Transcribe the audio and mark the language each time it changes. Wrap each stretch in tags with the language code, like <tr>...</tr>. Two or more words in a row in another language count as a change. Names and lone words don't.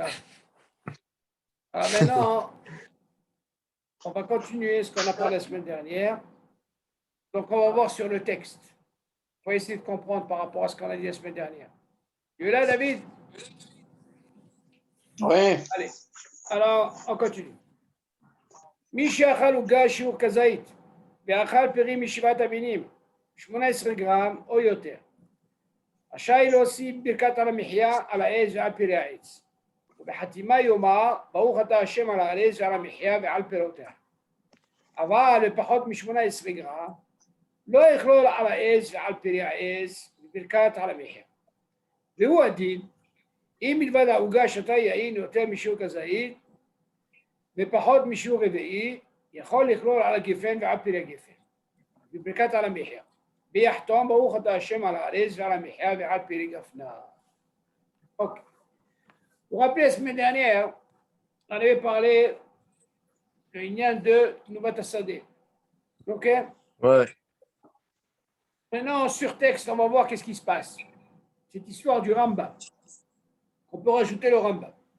<fr>Alors maintenant, on va continuer ce qu'on a parlé la semaine dernière. Donc, on va voir sur le texte. On va essayer de comprendre par rapport à ce qu'on a dit la semaine dernière. Tu es là, David? Oui. Allez. Alors, on continue.</fr> <he>מי שאכל עוגה שיעור כזית ואכל פירים משבעת המינים 18 גרם או יותר, רשאי להוסיף ברכת על המחיה על העץ ועל פירי העץ, ובחתימה יאמר ברוך אתה השם על העץ ועל המחיה ועל פירותיה. אבל לפחות מ-18 גרם לא יכלול על העץ ועל פירי העץ בברכת על המחיה. והוא הדין אם מלבד העוגה שתה יין יותר משיעור כזית ופחות משיעור רביעי, יכול לכלול על הגפן ועל פירי הגפן, בברכת על המחיה. ויחתום ברוך אתה השם על הארץ ועל המחיה ועל פירי גפנה.</he> <fr>Ok. Vous rappelez la semaine dernière, on avait parlé de l'Inyan de</fr> <he>נובת השדה.</he> <fr>Ok? Ouais. Maintenant, en surtexte, on va voir qu'est-ce qui se passe. Cette histoire du Rambam. On peut rajouter le Rambam.</fr>